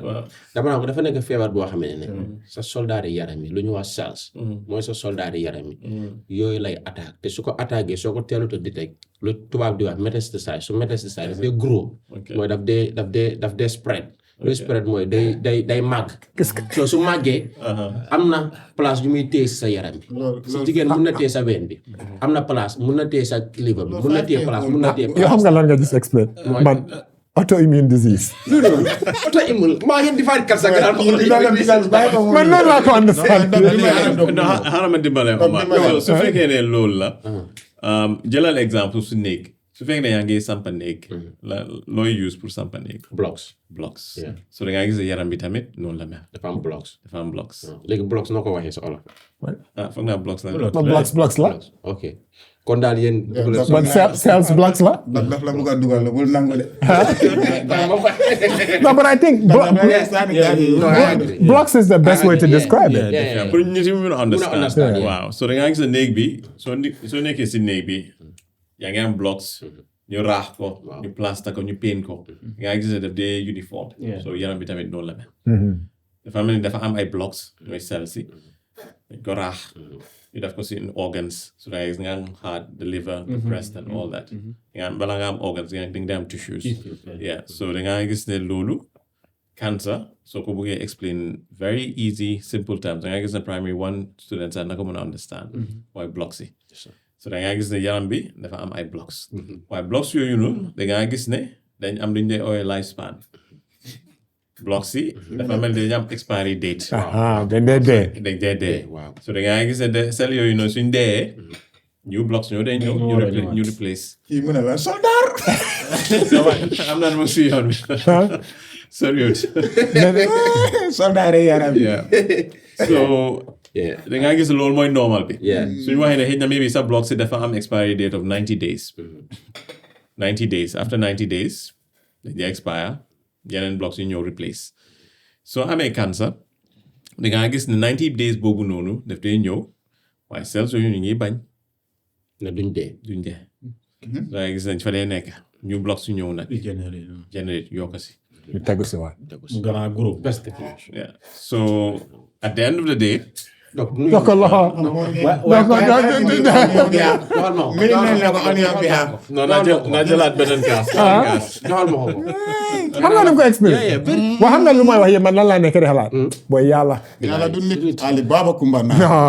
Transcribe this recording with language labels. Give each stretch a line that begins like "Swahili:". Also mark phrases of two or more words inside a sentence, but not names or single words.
Wolof: dama naa ko dafa nekk feebar boo xam ne sa soldat yi yaram yi lu ñu wax cells mooy sa soldat yi yaram yi yooyu lay attaque te su ko attaqué soo ko teelut a detect lu tubaab di wax métastasise su métastasise daf dee gros mooy daf dee spread lu spread mooy day màgg so su màggee am na place yu muy téye sa yaram bi si jigéen mun na téye sa ween bi am na place mun na téye sa liver bi mun na téye place mun na téye yoo xam nga lan nga gis explain man
English: autoimmune disease
Wolof: auto-immune maa ngi defar cancer nga naan man noonu laa ko understand xaaral ma dimbale Omar. So, su fekkee ne loolu la jëlal exemple su néeg su fekkee ne yaa ngi sampa néeg looy use pour sampa néeg blocks so da ngaa gis yaram bi tamit noonu la mel dafa am blocks léegi blocks noo ko waxee sa olof foog naa blocks la blocks la ok kon daal yéen
English: but cells blocks la
Wolof: daf la bëgg a dugal la bul nangu de.
English: no but I think blocks is the best way to describe it
Wolof: pour nit yi mun a understand
English: understand, yeah.
Wolof: waaw so da ngaa gis néeg bi soo nekkee si néeg bi yaa ngi am blocks ñu raax ko ñu plaster ko ñu paint ko nga gis ne daf dee uniform so yaram bi tamit noonu la mel dafa mel ni dafa am ay blocks mooy cells yi dañ ko raax ñu def ko si organs so da nga gis nga am
English: heart the liver the breast and all that
Wolof: nga am bala nga am organs nga di nga am tissues yeah so da nga gis ne loolu cancer soo ko bëggee explain
English: very easy simple terms
Wolof: da nga gis ne
English: primary one students
Wolof: sax naka mën a understand mooy blocks yi so da ngaa gis ne yaram bi dafa am ay blocks waaye blocks yooyu noonu da ngaa gis ne dañ am lu ñu dee ooyee
English: life span blocks
Wolof: yi dafa mel ni dañu am
English: expiry date
Wolof: dañ dee dee so da ngaa gis ne cell yooyu noonu suñ dee
English: new blocks
Wolof: ñoo dee ñëw ñu replace kii mu ne la soldat. am naa ne ma si yoon bi soriwut soldat rek yaram bi. so da ngaa gis loolu mooy normal bi suñu waxee ne xëy na maybe sa blocks yi dafa am
English: expiry date of 90 days 90 days after 90 days
Wolof: dañuy expire yeneen blocks yi ñëw replace soo amee cancer da ngaa gis ne
English: 90 days
Wolof: boobu noonu daf dee ñëw waaye cells yooyu ñu ngi bañ ne duñ dee da ngaa gis nañ fa dee nekk
English: new blocks
Wolof: yu ñëw nag generate yokk si ñu tegu si waat Mu gën a group.
English: best definition yeah so at the end of the day
Wolof: donc jox ko loxo naa jëlaat beneen kaas joxal ma ko xam nga ni ko expliqué waaw xam nga lu may wax yéen man lan laa nekk di xalaat booy yàlla yàlla du nit Ali Baba Kumba na.